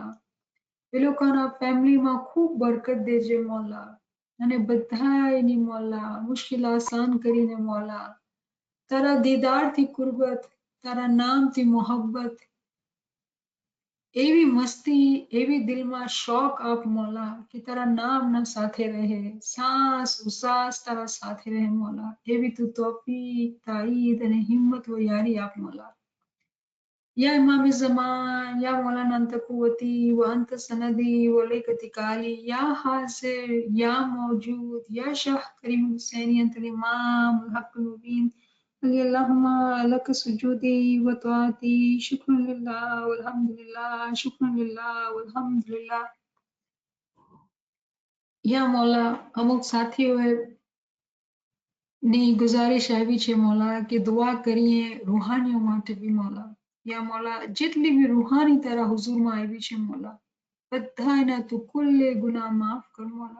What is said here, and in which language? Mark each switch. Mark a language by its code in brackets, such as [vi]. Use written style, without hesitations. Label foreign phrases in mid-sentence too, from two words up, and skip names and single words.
[gu] એ લોકોના ફેમિલીમાં ખૂબ બરકત દેજે મૌલા અને બધાની મૌલા મુશ્કેલ આસાન કરીને મૌલા તારા દીદારથી કુરબત, તારા નામથી મોહબ્બત એવી મસ્તી, એવી દિલમાં શોખ આપ મોલા કે તારા નામના સાથે રહે, સાસ ઉસાસ તારા સાથે રહે મોલા. એવી તું તૌફીક, તાઈદ અને હિંમત વ યારી આપ મોલા. [ar] يا إمام الزمان يا مولانا أنت قوتي وأنت سندي وليك اتكالي يا حاضر يا موجود يا شاه كريم حسيني أنت الإمام الحق المبين اللهم لك سجودي وطاعتي شكرا لله والحمد لله شكرا لله والحمد لله. [gu] યા મોલા અમુક સાથીઓએ ની ગુજારિશ આવી છે મોલા કે દુઆ કરીએ રૂહાનીઓ માટે બી મોલા. યા મોલા જેટલી બી રૂહાની તારા હુઝુરમાં આવી છે મોલા બધાના તું કુલ્લે ગુનાહ માફ કર મોલા.